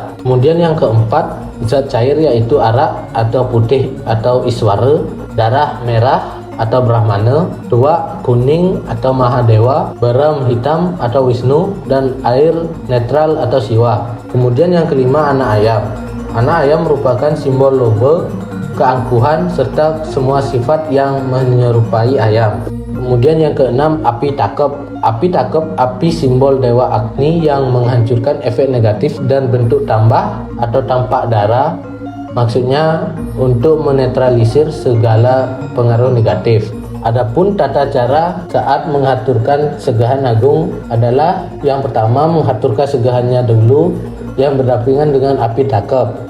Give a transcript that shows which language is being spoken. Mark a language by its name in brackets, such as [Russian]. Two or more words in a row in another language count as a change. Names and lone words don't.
[Indonesian] Kemudian yang keempat, zat cair yaitu arak atau putih atau iswara, darah merah atau brahmana, tua kuning atau mahadewa, berem hitam atau wisnu, dan air netral atau siwa. Kemudian yang kelima, anak ayam. Anak ayam merupakan simbol loba, keangkuhan, serta semua sifat yang menyerupai ayam. Kemudian yang keenam, api takep. Api takep, api simbol dewa Agni yang menghancurkan efek negatif dan bentuk tambah atau tampak darah. Maksudnya untuk menetralisir segala pengaruh negatif. Adapun tata cara saat mengaturkan segahan agung adalah yang pertama, mengaturkan segahannya dulu yang berdampingan dengan api takep.